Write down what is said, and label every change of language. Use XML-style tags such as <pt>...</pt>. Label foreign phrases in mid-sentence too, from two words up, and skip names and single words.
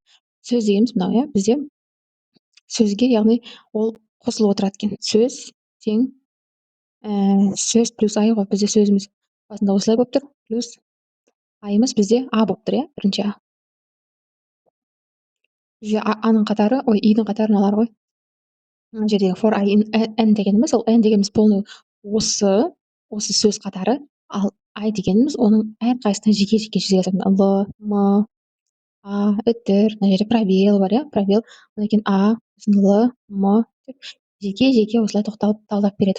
<kk>Сөз дегеніміз мынау, бізде сөзге, яғни ол қосылып отырады екен. Сөз тең сөз плюс I ғой. Бізде сөзіміз басында осылай болып тұр. Плюс I-ымыз бізде А болып тұр, бірінші А. Бізде А-ның қатары, И-дің қатарын алар ғой. Мына жердегі</kk> <en>for I in n</en> <kk>дегеніміз, ол n дегеніміз полный осы сөз қатары, ал I дегеніміз оның әрқайсысына жеке-жеке жүзеге асатын. Л, М, А, үтір, мына жерде пробел бар, пробел. Одан кейін А, Л, М деп жеке-жеке осылай тоқталып талдап береді.</kk>